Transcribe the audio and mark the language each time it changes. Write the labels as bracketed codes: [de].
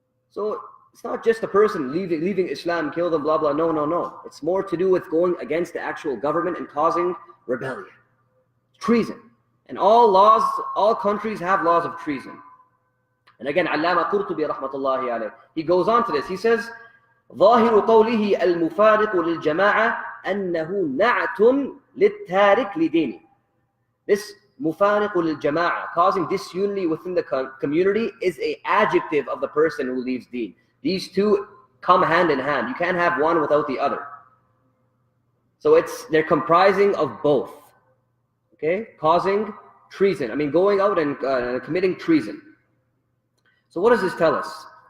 [en] So it's not just a person leaving Islam, kill them, blah, blah. No. It's more to do with going against the actual government and causing rebellion. Treason. And all countries have laws of treason. And again, Allama Qurtubi rahmatullahi alayh, he goes on to this. [ar] He says, ظاهر قوله المفارق للجماعة أنه نعت للتارك لدينه. [en] This [ar] مفارق للجماعة, [en] causing disunity within the community, is an adjective of the person who leaves deen. These two come hand in hand. You can't have one without the other. So they're comprising of both. Okay, causing treason. I mean, going out and committing treason. So what does this tell us?